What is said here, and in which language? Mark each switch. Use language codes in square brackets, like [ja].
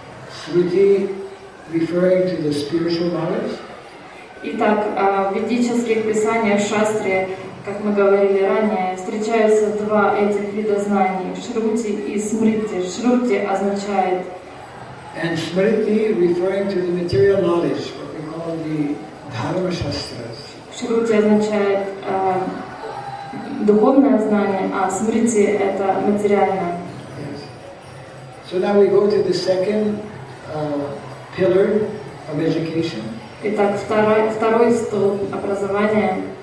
[en] Shruti referring to the spiritual knowledge. [ru] Итак, в ведических писаниях шастре, как мы говорили ранее, встречаются два этих вида знаний – Шрути и Смрити. Шрути означает [en] And Smriti referring to the material knowledge, what we call the Dharma Shastras. [ru] Шрути означает духовное знание, а Смрити – это материальное. [en] Yes. So now we go to the second pillar of education. [ru] Итак, второй столб образования,